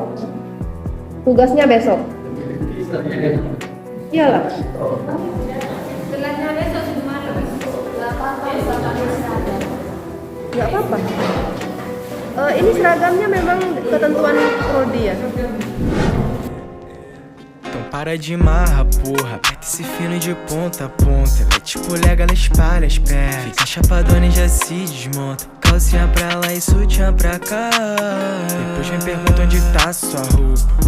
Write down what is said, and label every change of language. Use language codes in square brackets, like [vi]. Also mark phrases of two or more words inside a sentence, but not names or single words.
[id] Tugasnya besok. Iyalah. Nggak apa-apa. Ini seragamnya memang ketentuan prodi ya. [pt] Então para de marra, porra. Aperta esse fino de ponta a ponta. Ela te polega, ela espalha as pernas. Fica chapadona e já se desmonta. Calcinha pra lá e sutiã pra cá. Depois me pergunta onde tá sua roupa.